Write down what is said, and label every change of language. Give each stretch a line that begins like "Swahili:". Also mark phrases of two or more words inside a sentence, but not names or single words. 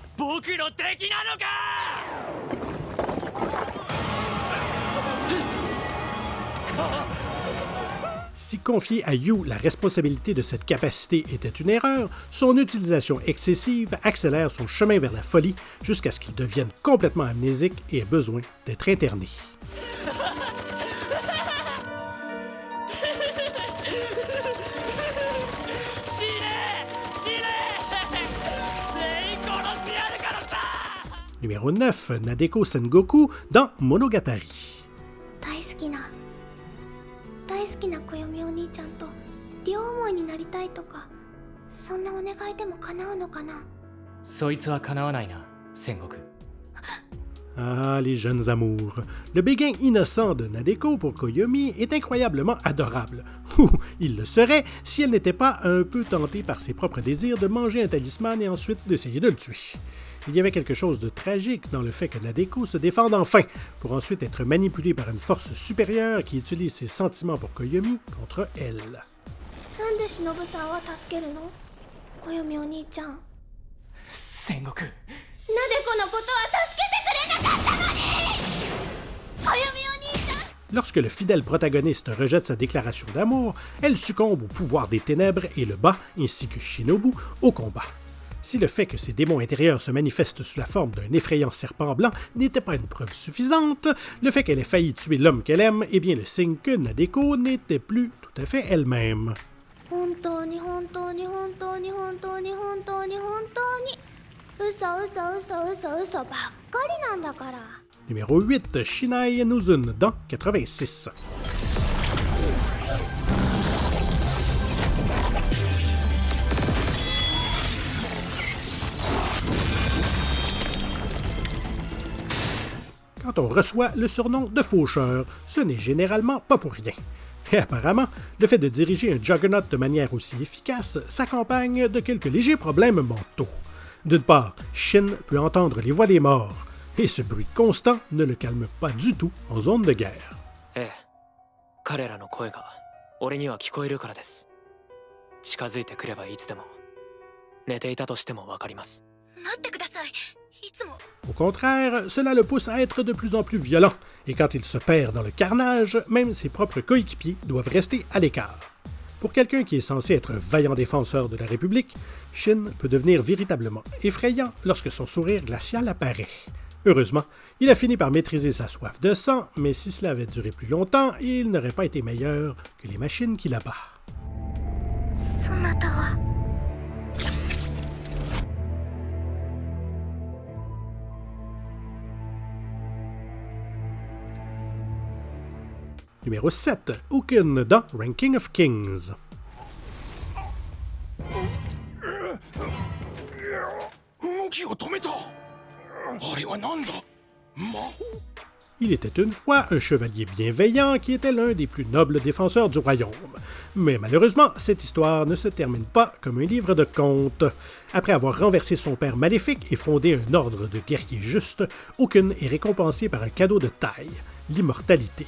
French: Si confier à Yu la responsabilité de cette capacité était une erreur, son utilisation excessive accélère son chemin vers la folie jusqu'à ce qu'il devienne complètement amnésique et ait besoin d'être interné. Numéro 9, Nadeko Sengoku dans Monogatari.
Japanese: 大好きな暦お兄ちゃんと両思いになりたいとかそんなお願いでも叶うのかなそいつは叶わないな、戦国
French: Ah, les jeunes amours. Le béguin innocent de Nadeko pour Koyomi est incroyablement adorable. Ou il le serait si elle n'était pas un peu tentée par ses propres désirs de manger un talisman et ensuite d'essayer de le tuer. Il y avait quelque chose de tragique dans le fait que Nadeko se défende enfin, pour ensuite être manipulée par une force supérieure qui utilise ses sentiments pour Koyomi contre elle.
Japanese: なんで忍さんは助けるの暦お兄ちゃん戦国なでこのことは助けてくれなかったのに暦お兄ちゃん
French: Lorsque le fidèle protagoniste rejette sa déclaration d'amour, elle succombe au pouvoir des ténèbres et le bat, ainsi que Shinobu, au combat. Si le fait que ses démons intérieurs se manifestent sous la forme d'un effrayant serpent blanc n'était pas une preuve suffisante, le fait qu'elle ait failli tuer l'homme qu'elle aime est bien le signe que Nadeko n'était plus tout à fait elle-même.
Japanese: 本当に本当に本当に本当に本当に本当に嘘嘘嘘嘘嘘ばっかりなんだから
French: Numéro 8, Shinai Nozun dans 86. Quand on reçoit le surnom de faucheur, ce n'est généralement pas pour rien. Et apparemment, le fait de diriger un juggernaut de manière aussi efficace s'accompagne de quelques légers problèmes mentaux. D'une part, Shin peut entendre les voix des morts, et ce bruit constant ne le calme pas du tout en zone de guerre.
Japanese: 彼らの声が俺には聞こえるからです。近づいてくればいつでも寝ていたとしてもわかります。待ってくださいいつも
French: Au contraire, cela le pousse à être de plus en plus violent, et quand il se perd dans le carnage, même ses propres coéquipiers doivent rester à l'écart. Pour quelqu'un qui est censé être un vaillant défenseur de la République, Shin peut devenir véritablement effrayant lorsque son sourire glacial apparaît. Heureusement, il a fini par maîtriser sa soif de sang, mais si cela avait duré plus longtemps, il n'aurait pas été meilleur que les machines qui l'abattent.
Japanese: そなたは
French: Numéro 7, Ukin dans Ranking of Kings.
Japanese: 動きを止めた。あれは何だ？魔法？
French: Il était une fois un chevalier bienveillant qui était l'un des plus nobles défenseurs du royaume. Mais malheureusement, cette histoire ne se termine pas comme un livre de contes. Après avoir renversé son père maléfique et fondé un ordre de guerriers justes, aucune est récompensée par un cadeau de taille, l'immortalité.